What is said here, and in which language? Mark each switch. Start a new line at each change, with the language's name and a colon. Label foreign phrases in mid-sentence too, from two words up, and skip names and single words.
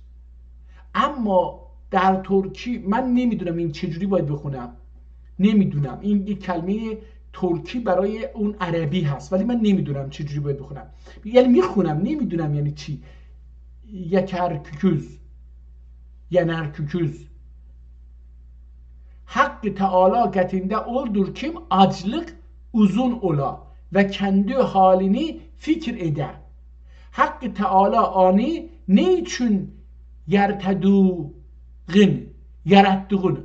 Persian: اما در ترکی من نمیدونم این چجوری باید بخونم، نمیدونم، این یک کلمه ترکی برای اون عربی هست ولی من نمیدونم چجوری باید بخونم، یعنی میخونم نمیدونم یعنی چی. یکرکوکوز، ینرکوکوز.
Turkish: Hakkı Teala katında oldur kim açlık uzun ola ve kendi halini fikir eder. Hakkı Teala ani ne için yarattığın.